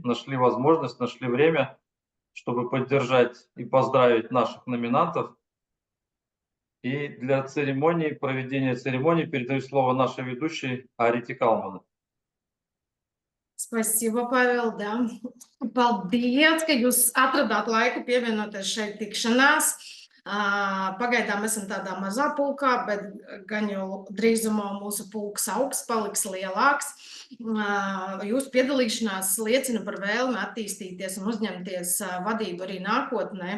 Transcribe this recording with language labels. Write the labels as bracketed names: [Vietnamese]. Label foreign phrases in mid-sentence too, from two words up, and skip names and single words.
[Russian] Нашли возможность, нашли время, чтобы поддержать и поздравить наших номинантов. И для церемонии, проведения церемонии передаю слово нашей ведущей Арите Калман. Spasibo, Pavel, да. [Latvian] Paldies, ka jūs atradāt laiku pievienoties šeit tikšanās. Pagaidām esam tādā mazā pulkā, bet gan jau drīzumā mūsu pulks augs, paliks lielāks. Jūsu piedalīšanās liecina par vēlmi attīstīties un uzņemties vadību arī nākotnē.